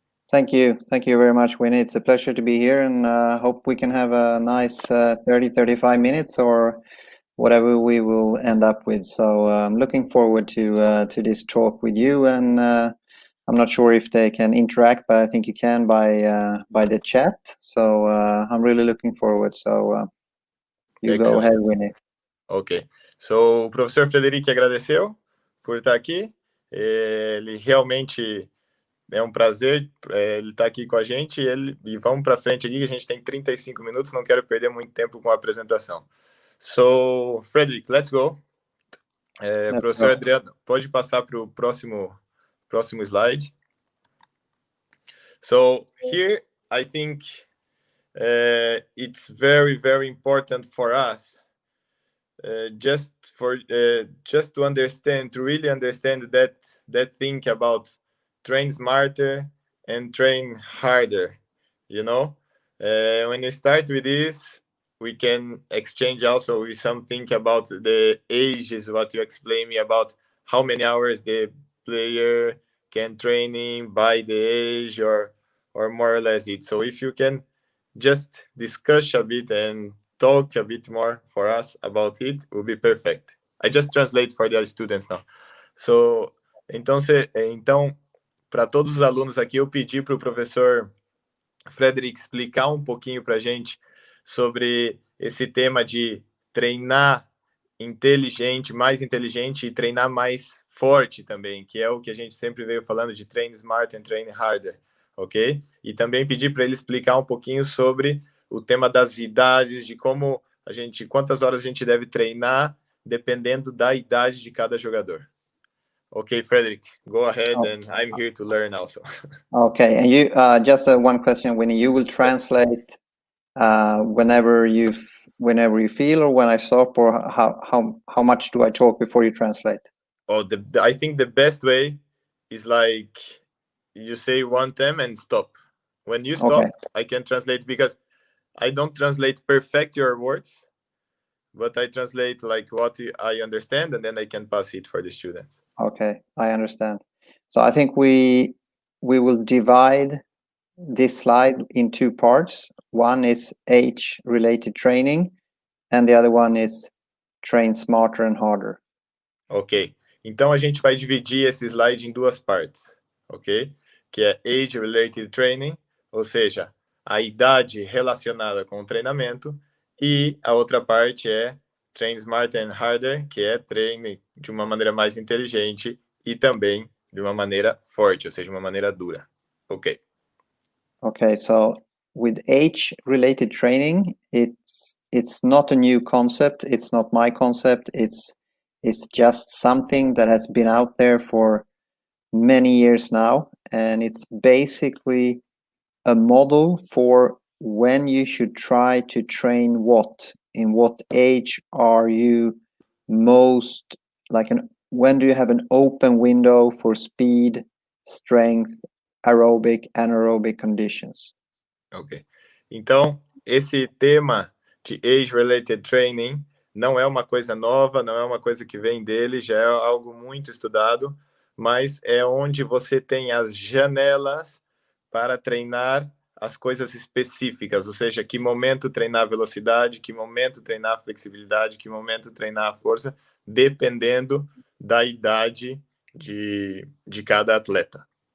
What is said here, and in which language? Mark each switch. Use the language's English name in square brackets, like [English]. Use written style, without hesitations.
[English] Thank you very much, Winnie. It's a pleasure to be here, and hope we can have a nice 30-35 minutes or whatever we will end up with. So I'm looking forward to this talk with you, and I'm not sure if they can interact, but I think you can by the chat. So I'm really looking forward. So you Excellent. Go ahead, Winnie. Ok. [Portuguese] So, o professor Frederic agradeceu por estar aqui. Ele realmente é um prazer ele estar aqui com a gente. E vamos para frente aqui, que a gente tem 35 minutos, não quero perder muito tempo com a apresentação. [English] So, Frederic, let's go. [Portuguese] Professor Adriano, pode passar para o próximo slide. [English] So, here, I think it's very, very important for us just to understand, to really understand that thing about train smarter and train harder, you know. When you start with this, we can exchange also with something about the ages, what you explain me about how many hours the player can training by the age or more or less it. So if you can just discuss a bit and talk a bit more for us about it, will be perfect. I just translate for the students now. [Portuguese] So, então, para todos os alunos aqui, eu pedi para o professor Frederic explicar um pouquinho para a gente sobre esse tema de treinar mais inteligente e treinar mais forte também, que é o que a gente sempre veio falando de [English] train smart and train harder, [Portuguese] ok? E também pedi para ele explicar um pouquinho sobre o tema das idades, de quantas horas a gente deve treinar, dependendo da idade de cada jogador. [English] Okay, Frederic, go ahead, and I'm here to learn also. Okay, and you just one question, Winnie. You will translate whenever you feel, or when I stop, or how much do I talk before you translate? I think the best way is like you say one time and stop. When you stop, I can translate, because I don't translate perfect your words, but I translate like what I understand, and then I can pass it for the students. Okay, I understand. So I think we will divide this slide in two parts. One is age-related training, and the other one is train smarter and harder. [Portuguese] Ok, então a gente vai dividir esse slide em duas partes, ok? Que é age-related training, ou seja, a idade relacionada com o treinamento, e a outra parte é [English] train smarter and harder, [Portuguese] que é treine de uma maneira mais inteligente e também de uma maneira forte, ou seja, de uma maneira dura. Ok. [English] Okay, so with age-related training, it's not a new concept. It's not my concept. It's just something that has been out there for many years now, and it's basically a model for when you should try to train what. In what age are you most when do you have an open window for speed, strength, aerobic, anaerobic conditions? Ok. [Portuguese] Então, esse tema de age-related training não é uma coisa nova, não é uma coisa que vem dele, já é algo muito estudado, mas é onde você tem as janelas para treinar as coisas específicas, ou seja, que momento treinar velocidade, que momento treinar flexibilidade, que momento treinar força, dependendo da idade de cada atleta.